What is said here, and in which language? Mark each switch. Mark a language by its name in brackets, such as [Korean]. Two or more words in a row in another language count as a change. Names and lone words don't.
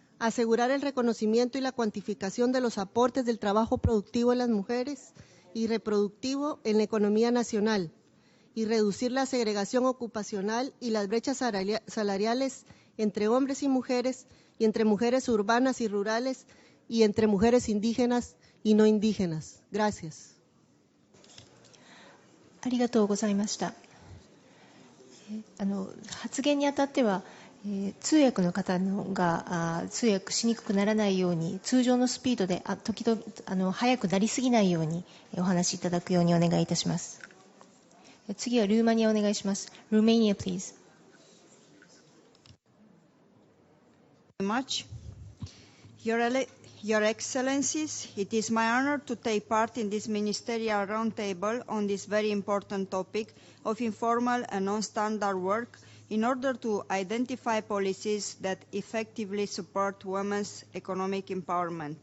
[Spanish] asegurar el reconocimiento y la cuantificación de los aportes del trabajo productivo en las mujeres y reproductivo en la economía nacional, y reducir la segregación ocupacional y las brechas salariales entre hombres y mujeres, y entre mujeres urbanas y rurales, y entre mujeres indígenas y no indígenas. Gracias. [Japanese] ありがとうございました。発言にあたっては、通訳の方が通訳しにくくならないように、通常のスピードで時々速くなりすぎないようにお話しいただくようにお願いいたします。次はルーマニアお願いします。 [English] Romania, please. Much. Your Excellencies, it is my honor to take part in this ministerial roundtable on this very important topic of informal and non-standard work in order to identify policies that effectively support women's economic empowerment.